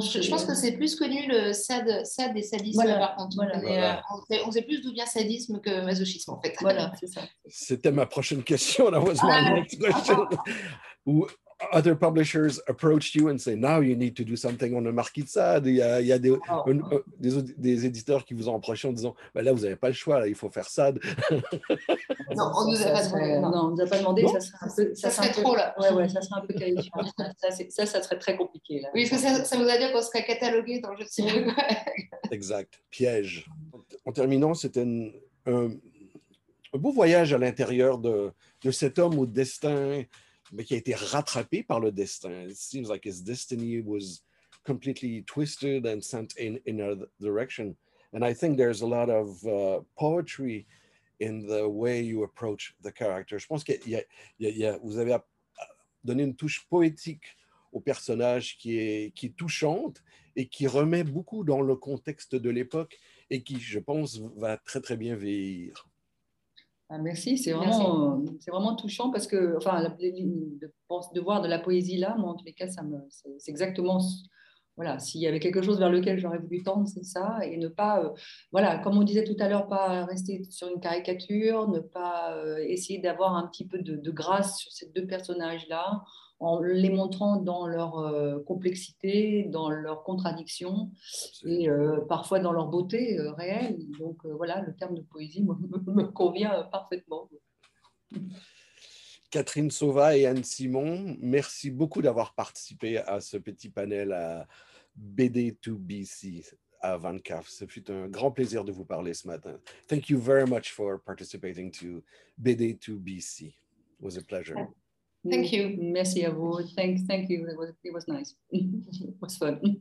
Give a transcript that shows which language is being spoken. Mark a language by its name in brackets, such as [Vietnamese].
[French] je pense que c'est plus connu le sad et sadisme, par contre. On sait plus d'où vient sadisme que masochisme, en fait. Voilà, c'est ça. C'était ma prochaine question. [English] That was my next question. other publishers approached you and say, now you need to do something on le Marquis de Sade. [French] Il y a des éditeurs qui vous ont approché en disant, bah là, vous n'avez pas le choix, là, il faut faire Sade. Non, on nous a pas demandé. Non, on nous a pas demandé. Non, Ça serait trop, là. Ouais, ça serait un peu terrifiant. Ça serait très compliqué. Là. Oui, parce que ça vous a dit qu'on serait catalogué dans le jeu de cinéma. Exact, piège. En terminant, c'était un beau voyage à l'intérieur de cet homme au destin, mais qui a été rattrapé par le destin. [English] It seems like his destiny was completely twisted and sent in a direction. And I think there's a lot of poetry in the way you approach the character. [French] Je pense que vous avez donné une touche poétique au personnage qui est touchante et qui remet beaucoup dans le contexte de l'époque et qui, je pense, va très, très bien vieillir. Ah, merci, c'est vraiment touchant parce que de voir de la poésie là, moi en tous les cas, c'est exactement, voilà, s'il y avait quelque chose vers lequel j'aurais voulu tendre, c'est ça, et ne pas, voilà, comme on disait tout à l'heure, pas rester sur une caricature, ne pas essayer d'avoir un petit peu de grâce sur ces deux personnages-là, en les montrant dans leur complexité, dans leur contradiction et parfois dans leur beauté réelle. Donc voilà, le terme de poésie me convient parfaitement. Catherine Sauva et Anne Simon, merci beaucoup d'avoir participé à ce petit panel à BD2BC à Van Caf. Ce fut un grand plaisir de vous parler ce matin. [English] Thank you very much for participating to BD2BC. It was a pleasure. Thank you. [French] Merci à vous. [English] Thank you. It was nice. It was fun.